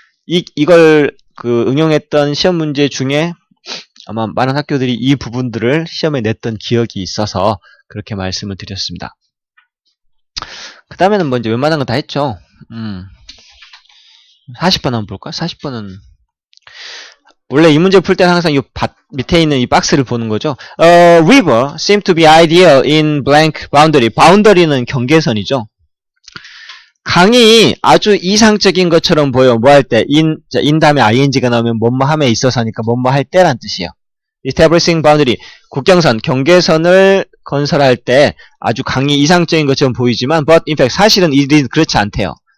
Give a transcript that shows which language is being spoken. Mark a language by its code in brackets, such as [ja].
[ko] 이걸 응용했던 시험 문제 중에 아마 많은 학교들이 이 부분들을 시험에 냈던 기억이 있어서 그렇게 말씀을 드렸습니다. 그 다음에는 뭐 이제 웬만한 거 다 했죠. 40번 한번 볼까? 40번은 원래 이 문제 풀 때는 항상 이 밑에 있는 이 박스를 보는 거죠. [en] river seem to be ideal in blank boundary. [ko] boundary는 경계선이죠. 강이 아주 이상적인 것처럼 보여. 뭐 할 때? in 다음에 ing가 나오면 뭐뭐 함에 있어서니까 뭐뭐 할 때란 뜻이에요. [en] establishing boundary, [ko] 국경선, 경계선을 건설할 때 아주 강이 이상적인 것처럼 보이지만 [en] but in fact [ko] 사실은 일이 그렇지 않대요.